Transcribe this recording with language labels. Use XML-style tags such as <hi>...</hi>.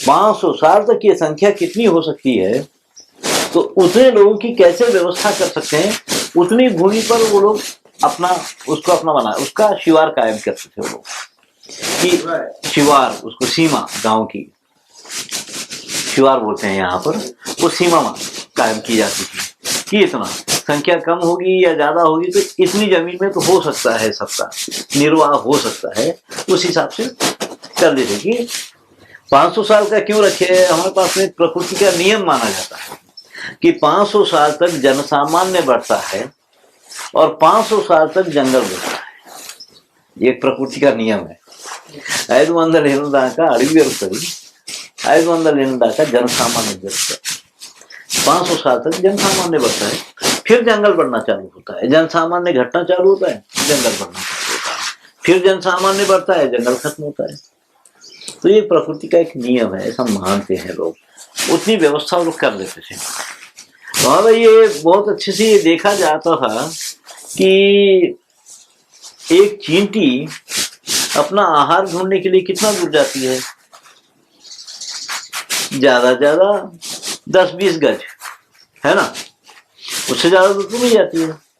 <hi>500 साल तक ये संख्या कितनी हो सकती है, तो उतने लोगों की कैसे व्यवस्था कर सकते हैं, उतनी भूमि पर वो लोग उसको बना, उसका शिवार कायम करते थे वो लोग, कि शिवार, उसको सीमा, गांव की शिवार बोलते हैं यहाँ पर, वो सीमा कायम की जाती थी कि इतना संख्या कम होगी या ज्यादा होगी तो इतनी जमीन में तो हो सकता है सबका निर्वाह हो सकता है, उस हिसाब से कर देते। कि 500 साल का क्यों रखे, हमारे पास में प्रकृति का नियम माना जाता है कि 500 साल तक जनसामान्य बढ़ता है और 500 साल तक जंगल बढ़ता है। ये प्रकृति का नियम है।</hi> <te>500 ఏళ్ళ దాకా అడవి పెరుగుతుంది, 500 ఏళ్ళ దాకా जनसामान्य పెరుగుతుంది।</te> <hi>500 साल तक जन सामान्य बढ़ता है, फिर जंगल बढ़ना चालू होता है, जन सामान्य घटना चालू होता है, जंगल बढ़ना चालू होता है, फिर जन सामान्य बढ़ता है, जंगल खत्म होता है। तो ये प्रकृति का एक नियम है, ऐसा मानते हैं लोग, उतनी व्यवस्था लोग कर लेते थे। तो हाँ भाई, ये बहुत अच्छे से ये देखा जाता था कि एक चींटी अपना आहार ढूंढने के लिए कितना दूर जाती है, ज्यादा 10-20 गज, है ना, उससे ज्यादा दूर तो नहीं जाती है।</hi>